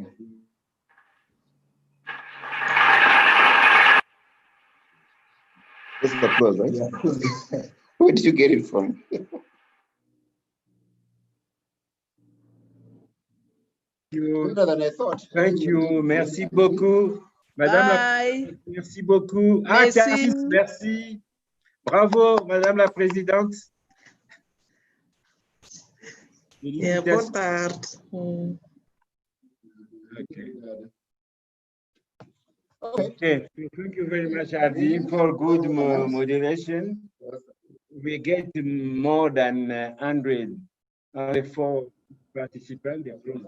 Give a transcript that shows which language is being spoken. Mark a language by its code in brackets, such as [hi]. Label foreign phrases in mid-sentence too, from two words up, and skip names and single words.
[en] This is the applause, right? Yeah. Where did you get it from? Better than I thought. Thank you. [fr] Merci beaucoup. Madame la, merci beaucoup. Ah, Caris, merci. Bravo, Madame la Présidente. [en] Yeah, [pt] boa tarde. [en] Okay, thank you very much, Adi, for good moderation. We get more than 100 4 participants across the region.